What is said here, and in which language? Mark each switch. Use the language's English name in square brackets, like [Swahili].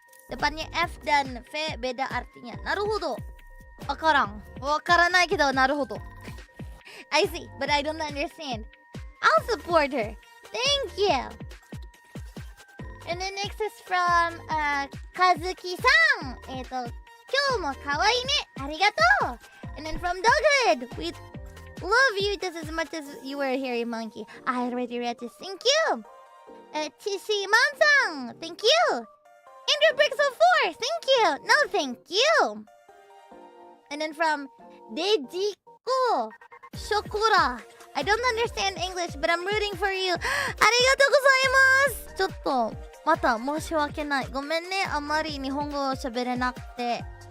[Indonesian] Depannya F dan V beda artinya. [Japanese] Naruhodo. Wakaranai kedo naruhodo. [English] I see, but I don't understand. I'll support her. Thank you. And then next is from Kazuki-san. [Japanese] Kyou mo kawaii ne. Arigatou. [English] And then from [Japanese] Doghood. [English] We love you just as much as you were a hairy monkey. I already read this. Thank you. Chishi-man-san. Thank you. Andrew Brixel 4. Thank you. No, thank you. And then from Dejiko Shokura. I don't understand English, but I'm rooting for you. [Japanese] Arigatou gozaimasu. ちょっとまた申し訳ない。ごめんね。あまり日本語を喋れなくて。